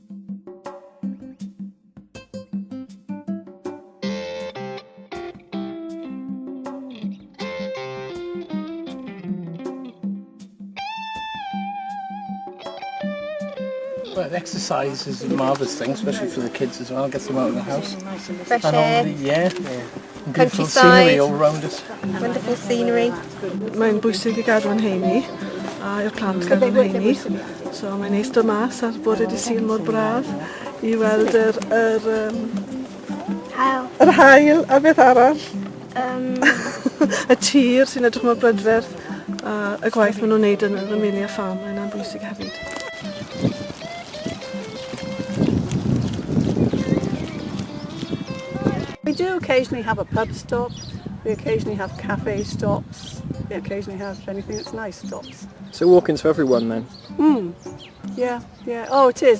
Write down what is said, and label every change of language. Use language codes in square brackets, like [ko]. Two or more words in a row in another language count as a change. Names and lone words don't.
[en] Well, exercise is a marvellous thing, especially for the kids as well. Gets them out of the house. Fresh air. Beautiful scenery all around us. Wonderful scenery. [cy] Mae'n bwysig i gadw yn heini a i'r plant gadw yn heini. So mae'n neis dod mas ar bore dydd Sul mor braf i weld yr haul a beth arall. Y tir sy'n edrych mor brydferth a y gwaith maen nhw'n neud yn yr Amelia Farm. Mae'n bwysig hefyd. [en] We do occasionally have a pub stop, We occasionally have cafe stops. We occasionally have anything that's nice stops. So walking's for everyone then? Yeah, yeah. Oh, it is.